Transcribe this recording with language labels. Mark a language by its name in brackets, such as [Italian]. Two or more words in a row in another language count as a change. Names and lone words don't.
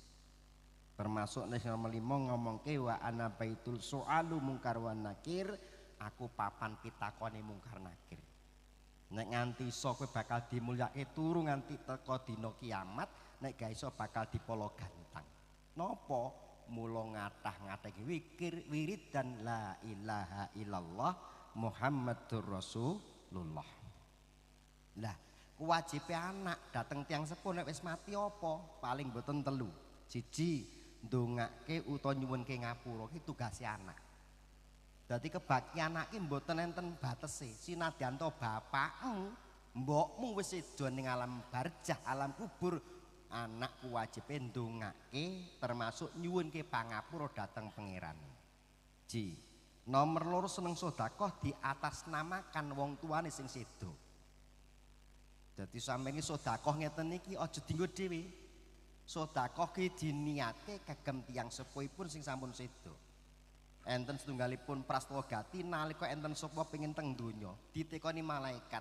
[Javanese] Termasuk nek nomor 5 ngomongke [Arabic] وأنا بيت السؤال منكر ونكير, [Javanese] aku papan pitakone mungkar nakir. Nek nganti iso kowe bakal dimulyake turu nganti teka dina kiamat, nek gak iso bakal dipolo gantang. Napa? Mula ngathah-ngathah wikir wirid dan [Arabic] لا إله إلا الله محمد رسول الله. [Javanese] Lah, kewajibe anak dateng tiang sepuh nek wis mati apa? Paling boten telu. Siji, ndongake utawa nyuwunke ngapura, iki tugase anak. Dadi kebakti anak ki mboten enten batese. Sinadyan to bapakmu, mbokmu wis sedo ning alam barzah, alam kubur, anak kewajibe ndongake termasuk nyuwunke pangapura dhateng pangeran. Ji, nomor loro seneng sedekah [Indonesian] di atas namakan [Javanese] wong tuane sing sedo. Dadi sampeyan iki sedekah ngeten iki aja dienggo dhewe. Sedekah ki diniate kagem tiyang sepuhipun sing sampun sedo. Enten setunggalipun prastawa gati nalika enten sapa pengin teng donya ditekoni malaikat.